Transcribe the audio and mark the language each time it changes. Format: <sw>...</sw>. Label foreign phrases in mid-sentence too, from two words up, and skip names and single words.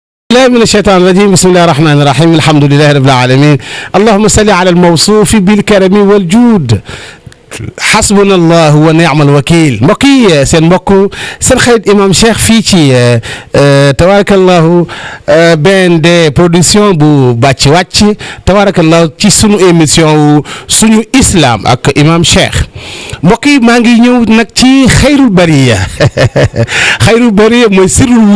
<ar>لا من الشيطان الرجيم بسم الله الرحمن الرحيم الحمد لله رب العالمين اللهم صل على الموصوف بالكرم والجود حسبنا الله ونعم الوكيل</ar> <wo>mbokk yi seen mbokk seen xarit imam Cheikh fii ci tabarakallahu BND production bu bàcc wàcc tabarakallahu ci sunu émission wu suñu islam ak imam Cheikh mbokk yi maa ngi ñëw nag ci</wo> <ar>خير البرية خير البرية</ar> <wo>mooy sirrul</wo>